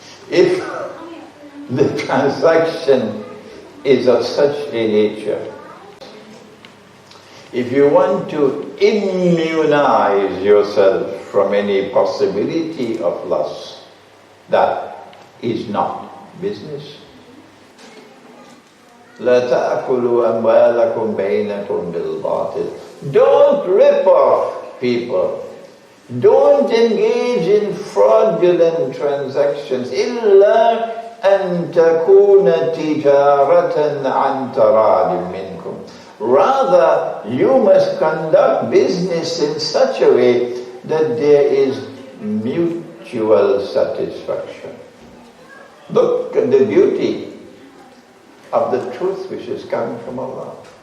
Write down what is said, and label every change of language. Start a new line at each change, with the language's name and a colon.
English: If the transaction is of such a nature, if you want to immunize yourself from any possibility of loss, that is not business.
Arabic: لا تأكلوا أموالكم بينكم بالباطل.
English: Don't rip off people. Don't engage in fraudulent transactions.
Arabic: إلا أن تكون تجارة عن تراض منكم.
English: Rather, you must conduct business in such a way that there is mutual satisfaction. Look at the beauty of the truth which is coming from Allah.